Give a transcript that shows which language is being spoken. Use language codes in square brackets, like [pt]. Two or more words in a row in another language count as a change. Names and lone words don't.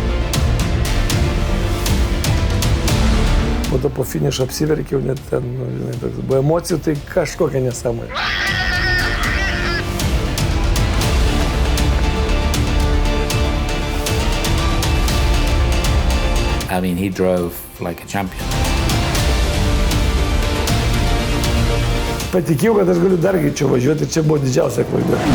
[lt] Po to po finišo apsiverkiau, net ten, buvo emocijų, tai kažkokia nesąmonė. [en] I mean, he drove like a champion. [lt] Patikėjau, kad aš galiu dar greičiau važiuoti ir čia buvo didžiausia klaida.